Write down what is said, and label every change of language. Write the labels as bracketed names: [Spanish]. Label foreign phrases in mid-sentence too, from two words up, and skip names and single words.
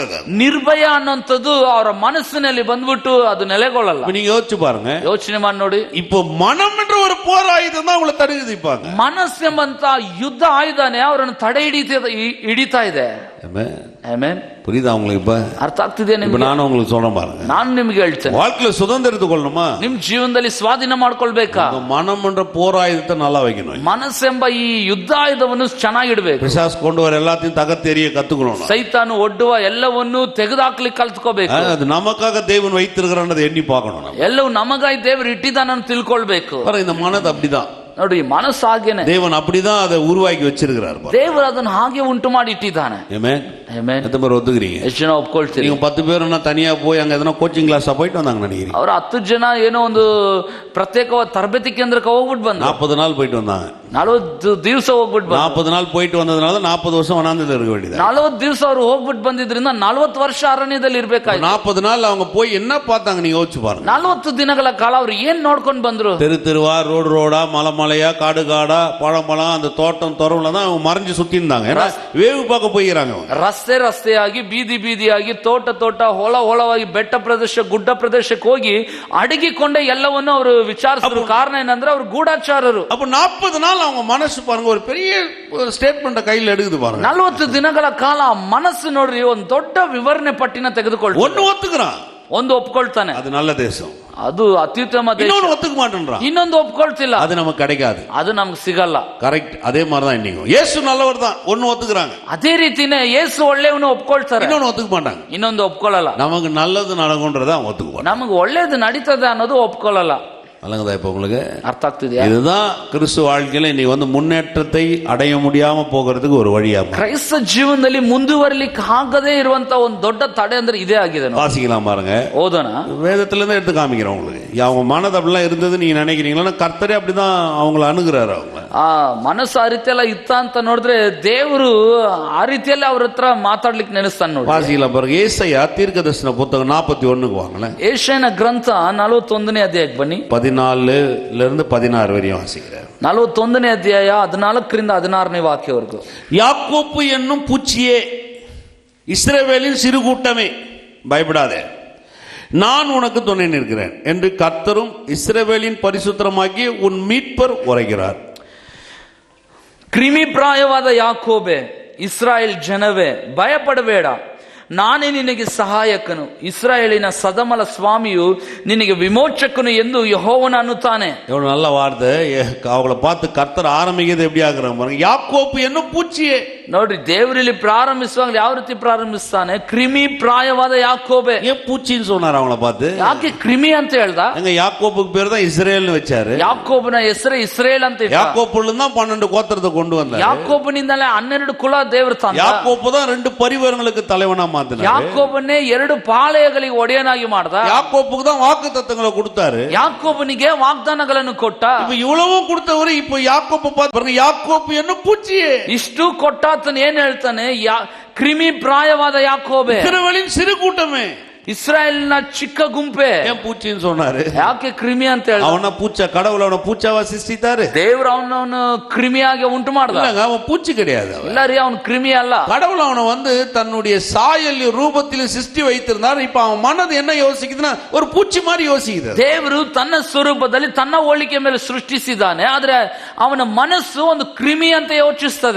[Kannada] ನಿರ್ಭಯ ಅನ್ನೋಂಥದ್ದು ಅವರ ಮನಸ್ಸಿನಲ್ಲಿ ಬಂದ್ಬಿಟ್ಟು ಅದು ನೆಲೆಗೊಳ್ಳಲ್ಲ. [Tamil] நீங்க யோசிச்சு பாருங்க, [Kannada] ಯೋಚನೆ ಮಾಡಿ ನೋಡಿ. [Tamil] இப்போ மனம் என்ற ஒரு போர் ஆயுதம் தான் அவங்களை தடுக்குதிப்பாங்க. [Kannada] ಮನಸ್ಸು ಎಂಬಂತ ಯುದ್ಧ ಆಯುಧನೇ ಅವರನ್ನು ತಡೆ ಹಿಡಿತಾ ಇದೆ. ಆಮೆನ್. [Tamil] புரியுதா உங்களுக்கு? இப்ப [Kannada] ಅರ್ಥ ಆಗ್ತಿದೆ ನಿಮ್ಗೆ? [Tamil] ನಾನು உங்களுக்கு சொல்றேன் பாருங்க, [Kannada] ನಾನು ನಿಮ್ಗೆ ಹೇಳ್ತೇನೆ, [Tamil] வாழ்க்கையில சுதந்திரத்தை கொள்ளணுமா, [Kannada] ನಿಮ್ ಜೀವನದಲ್ಲಿ ಸ್ವಾಧೀನ ಮಾಡ್ಕೊಳ್ಬೇಕಾ, [Tamil] மனம் என்ற போர் ஆயுதத்தை நல்லா வைக்கணும். [Kannada] ಮನಸ್ಸೆಂಬ ಈ ಯುದ್ಧ ಆಯುಧವನ್ನು ಚೆನ್ನಾಗಿಡ್ಬೇಕು. [Tamil] பிசாசு கொண்டு வர எல்லாத்தையும் தகத்தெறிய கத்துக்கணும். [Kannada] ಸೈತಾನು ಒಡ್ಡುವ ಎಲ್ಲವನ್ನು ತೆಗೆದುಹಾಕ್ಲಿಕ್ಕೆ ಕಲ್ತ್ಕೋಬೇಕು. [Tamil] அது நமக்காக தேவன் வைத்திருக்கிறான்னு எண்ணி பார்க்கணும். [Kannada] ಎಲ್ಲವೂ ನಮಗಾಗಿ ದೇವರು ಇಟ್ಟಿದ್ದಾನನ್ನು ತಿಳ್ಕೊಳ್ಬೇಕು. [Tamil] இந்த மனது அப்படிதான் [Kannada] ನೋಡಿ, ಮನಸ್ಸು ಹಾಗೇನೆ, [Tamil] தேவன் அப்படிதான் அதை உருவாக்கி வச்சிருக்கிறார். [Kannada] ದೇವರು ಅದನ್ನು ಹಾಗೆ ಉಂಟು ಮಾಡಿ ಇಟ್ಟಿದ್ದಾನೆ. [Tamil] ஆமென். ஆமென். எத்தனை பேர் ஒத்துக்கிறீங்க? [Kannada] ಎಷ್ಟು ಜನ ಒಪ್ಕೊಳ್ತೀರಿ? [Tamil] நீங்க 10 பேர்னா தனியா போய் அங்க எதனா [English] coaching class [Tamil] போயிட்டு வந்தாங்க நினைக்கிறீங்க? [Kannada] ಅವರು 10 ಜನ ಏನೋ ಒಂದು ಪ್ರತ್ಯೇಕವಾದ ತರಬೇತಿ ಕೇಂದ್ರಕ್ಕೆ ಹೋಗ್ಬಿಟ್ಟು ಬಂದ್ರು. [Tamil] 40 நாள் போயிட்டு வந்தாங்க. [Kannada] 40 ದಿವಸ ಹೋಗ್ಬಿಟ್ಟು ಬಂದ್ರು. [Tamil] 40 நாள் போயிட்டு வந்ததுனால 40 வருஷம் வனாந்தரத்துல இருக்க வேண்டியது. [Kannada] 40 ದಿವಸ ಅವರು ಹೋಗ್ಬಿಟ್ಟು ಬಂದಿದ್ರಿಂದ 40 ವರ್ಷ ಅರಣ್ಯದಲ್ಲಿ ಇರಬೇಕಾಯ್ತು. [Tamil] 40 நாள் அவங்க போய் என்ன பார்த்தாங்க நீங்க யோசிச்சு பாருங்க. [Kannada] 40 ದಿನಗಳ ಕಾಲ ಅವರು ಏನ್ ನೋಡ್ಕೊಂಡು ಬಂದ್ರು? [Tamil] தெரு தெருவா, ரோடு ரோடா, மலை மலையா, காடு காடா, பழம் பழம், அந்த தோட்டம் துறவுல தான் அவங்க மறைஞ்சு சுத்தி இருந்தாங்க. ஏன்னா வேவு பார்க்க போயிறாங்க. [Kannada] ರಸ್ತೆ ರಸ್ತೆಯಾಗಿ, ಬೀದಿ ಬೀದಿಯಾಗಿ, ತೋಟ ತೋಟ, ಹೊಲ ಹೊಲವಾಗಿ, ಬೆಟ್ಟ ಪ್ರದೇಶ, ಗುಡ್ಡ ಪ್ರದೇಶಕ್ಕೆ ಹೋಗಿ ಅಡಗಿಕೊಂಡೆ ಎಲ್ಲವನ್ನು ಅವರು ವಿಚಾರಿಸಿದ್ರು. ಕಾರಣ ಏನಂದ್ರೆ ಅವರು ಗೂಢಾಚಾರರು. [Tamil] அப்ப 40 நாள் அவங்க மனசு பாருங்க ஒரு பெரிய ஸ்டೇಟ್ಮೆಂಟ್ கையில எடுக்குது பாருங்க. [Kannada] 40 ದಿನಗಳ ಕಾಲ ಮನಸ್ಸು ನೋಡ್ರಿ ಒಂದು ದೊಡ್ಡ ವಿವರಣೆ ಪಟ್ಟಿನ ತೆಗೆದುಕೊಳ್ತಾರೆ. [Tamil] ஒன்னு ஒத்துக்குறான், [Kannada] ಒಂದು ಒಪ್ಕೊಳ್ತಾನೆ, [Tamil] அது நல்ல தேசம், [Kannada] ಅದು ಅತ್ಯುತ್ತಮ ದೇಶ. [Tamil] இன்னொன்னு ஒத்துக்க மாட்டேன்றான், [Kannada] ಇನ್ನೊಂದು ಒಪ್ಕೊಳ್ತಿಲ್ಲ, [Tamil] அது நமக்கு கிடைக்காது, [Kannada] ಅದು ನಮ್ಗೆ ಸಿಗಲ್ಲ. [Tamil] கரெக்ட். அதே மாதிரி தான் இன்னைக்கு இயேசு நல்லவர் தான், ஒன்னு ஒத்துக்குறாங்க. [Kannada] ಅದೇ ರೀತಿನೇ ಯೇಸು ಒಳ್ಳೆಯವನು ಒಪ್ಕೊಳ್ತಾರೆ, [Tamil] இன்னொன்னு ஒத்துக்க மாட்டாங்க. [Kannada] ಇನ್ನೊಂದು ಒಪ್ಕೊಳ್ಳಲ್ಲ. [Tamil] நமக்கு நல்லது நடக்கும்ன்றத அவங்க ஒத்துக்க மாட்டாங்க. [Kannada] ನಮಗೆ ಒಳ್ಳೇದು ನಡೀತದೆ ಅನ್ನೋದು ಒಪ್ಕೊಳ್ಳಲ್ಲ. [Tamil] அலங்கதா இப்ப உங்களுக்கு [Kannada] ಅರ್ಥ ಆಗ್ತಿದೆಯಾ? [Tamil] இதுதான் கிறிஸ்துவ வாழ்க்கையில இன்னைக்கு வந்து முன்னேற்றத்தை அடைய முடியாம போகிறதுக்கு ஒரு வழியா. [Kannada] ಕ್ರೈಸ್ತ ಜೀವನದಲ್ಲಿ ಮುಂದುವರಿಲಿಕ್ಕೆ ಆಗದೇ ಇರುವಂತ ಒಂದು ದೊಡ್ಡ ತಡೆ ಅಂದ್ರೆ ಇದೇ ಆಗಿದೆ. [Tamil] வாசிக்கலாம் பாருங்க, ஓதன வேதத்துல இருந்து எடுத்து காமிக்கிறேன் உங்களுக்கு. அவங்க மனது அப்படிலாம் இருந்தது நீங்க நினைக்கிறீங்களா? கர்த்தரே அப்படிதான் அவங்களை அணுகுறாரு. அவங்க [Kannada] ಆ ಮನಸ್ಸು ಆ ರೀತಿ ಎಲ್ಲ ಇತ್ತ ಅಂತ ನೋಡಿದ್ರೆ ದೇವರು ಆ ರೀತಿಯಲ್ಲಿ ಅವ್ರ ಹತ್ರ ಮಾತಾಡ್ಲಿಕ್ಕೆ ನೆನೆಸ್ತಾನೆ ನೋಡಿ. [Tamil] வாசிக்கலாம் பாருங்க, ஏசாயா தீர்க்கதரிசன புத்தகம் 41 வாங்களேன். [Kannada] ಏಷಯನ ಗ್ರಂಥ 41ನೇ ಅಧ್ಯಾಯಕ್ಕೆ ಬನ್ನಿ. [Tamil] 14 16 வரையும் வாசிக்கிறேன். [Kannada] 41ನೇ ಅಧ್ಯಾಯ 14ರಿಂದ 16ನೇ ವಾಕ್ಯವರೆಗೂ. [Tamil] யாக்கோப்பு என்னும் பூச்சியே, இஸ்ரவேலின் சிறு கூட்டமே, பயப்படாதே, நான் உனக்கு துணை நிற்கிறேன் என்று கர்த்தரும் இஸ்ரவேலின் பரிசுத்தமாகிய உன் மீட்பர் உரைக்கிறார். [Kannada] ಕ್ರಿಮಿ ಪ್ರಾಯವಾದ ಯಾಕೋಬೆ, ಇಸ್ರಾಯೇಲ್ ಜನವೇ, ಭಯಪಡಬೇಡ, ನಾನೇ ನಿನಗೆ ಸಹಾಯಕನು, ಇಸ್ರಾಯೇಲಿನ ಸದಮಲ ಸ್ವಾಮಿಯು ನಿನಗೆ ವಿಮೋಚಕನು ಎಂದು ಯೆಹೋವನು ಅನ್ನುತ್ತಾನೆ. [Tamil] எவ்வளவு நல்ல வார்த்தை. அவங்கள பார்த்து கர்த்தர் ஆரம்பிக்கிறது எப்படி ஆகுறாங்க பாருங்க, யாக்கோப்பு என்னும் பூச்சியே. [Kannada] ನೋಡ್ರಿ, ದೇವರಲ್ಲಿ ಪ್ರಾರಂಭಿಸುವಾಗ ಯಾವ ರೀತಿ ಪ್ರಾರಂಭಿಸ್ತಾನೆ? ಕ್ರಿಮಿ ಪ್ರಾಯವಾದ ಯಾಕೋಬೆ. [Tamil] ஏன் பூச்சின்னு சொன்னார் அவங்கள பார்த்து? [Kannada] ಯಾಕೆ ಕ್ರಿಮಿ ಅಂತ ಹೇಳ್ದ? [Tamil] எங்க யாக்கோப்புக்கு பேர் தான் இஸ்ரேல்னு வச்சாரு. [Kannada] ಯಾಕೋಬನ ಹೆಸರೇ ಇಸ್ರೇಲ್ ಅಂತ ಇಟ್ಟ. [Tamil] யாக்கோப்புல தான் 12 கோத்திரத்தை கொண்டு வந்தார். [Kannada] ಯಾಕೋಬನಿಂದಲೇ 12 ಕುಲ ದೇವರು ತಂದ. [Tamil] யாக்கோப்பு தான் 2 பரிவாரங்களுக்கு தலைவனா மாத்தினார். [Kannada] ಯಾಕೋಬನೇ 2 ಪಾಳೆಯಗಳಿಗೆ ಒಡೆಯನಾಗಿ ಮಾಡ್ದ. [Tamil] யாக்கோப்புக்கு தான் வாக்குத்தத்தங்களை கொடுத்தாரு. [Kannada] ಯಾಕೋಬನಿಗೆ ವಾಗ್ದಾನಗಳನ್ನು ಕೊಟ್ಟ. [Tamil] இப்ப இவ்வளவும் கொடுத்தவரு இப்ப யாக்கோப்பு பார்த்து பாருங்க, யாக்கோப்பு என்ன பூச்சியே. [Kannada] ಇಷ್ಟು ಕೊಟ್ಟಾತನ ಏನ್ ಹೇಳ್ತಾನೆ? ಕ್ರಿಮಿ ಪ್ರಾಯವಾದ ಯಾಕೋಬೆ, [Tamil] இஸ்ரவேலின் சிறு கூட்டமே, [Kannada] ಇಸ್ರಾಯೇಲ್ನ ಚಿಕ್ಕ ಗುಂಪೆ. [Tamil] ஏன் பூச்சின்னு சொன்னாரு? [Kannada] ಯಾಕೆ ಕ್ರಿಮಿ ಅಂತ ಹೇಳ? [Tamil] அவன பூச்ச கடவுள் அவன பூச்சாவா சிருஷ்டித்தாரு? [Kannada] ದೇವರು ಅವನವನು ಕ್ರಿಮಿಯಾಗಿ ಉಂಟು ಮಾಡ್ದ. [Tamil] அவன் பூச்சி கிடையாது. [Kannada] ಇಲ್ಲ ರೀ, ಅವನು ಕ್ರಿಮಿ ಅಲ್ಲ. [Tamil] கடவுள் அவனை வந்து தன்னுடைய சாயல் ரூபத்திலும் சிருஷ்டி வைத்திருந்தார். இப்ப அவன் மனது என்ன யோசிக்குதுன்னா ஒரு பூச்சி மாதிரி யோசிக்குது. [Kannada] ದೇವರು ತನ್ನ ಸ್ವರೂಪದಲ್ಲಿ ತನ್ನ ಹೋಲಿಕೆ ಮೇಲೆ ಸೃಷ್ಟಿಸಿದ್ದಾನೆ, ಆದ್ರೆ ಅವನ ಮನಸ್ಸು ಒಂದು ಕ್ರಿಮಿ ಅಂತ ಯೋಚಿಸ್ತದೆ.